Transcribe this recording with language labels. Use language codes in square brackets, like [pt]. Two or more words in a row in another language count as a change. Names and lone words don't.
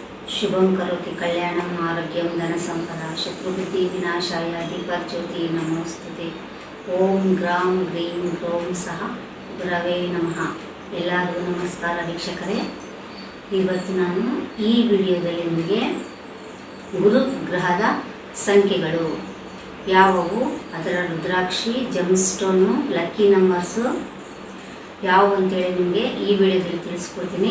[sa] शुभं करोति कल्याणम् आरोग्यं धनसम्पदा शत्रुबुद्धि विनाशाय दीपज्योति नमोस्तुते ओम ग्राम ग्रीं ग्रों सह गुरवे नमः। [kn] ಎಲ್ಲರಿಗೂ ನಮಸ್ಕಾರ ವೀಕ್ಷಕರೇ, ಇವತ್ತು ನಾನು ಈ ವಿಡಿಯೋದಲ್ಲಿ ನಿಮಗೆ ಗುರು ಗ್ರಹದ ಸಂಖ್ಯೆಗಳು ಯಾವುವು, ಅದರ ರುದ್ರಾಕ್ಷಿ, ಜಮ್ಸ್ಟೋನು, [en] lucky numbers [kn] ಯಾವುವು ಅಂತೇಳಿ ನಿಮಗೆ ಈ ವಿಡಿಯೋದಲ್ಲಿ ತಿಳಿಸ್ಕೊಡ್ತೀನಿ.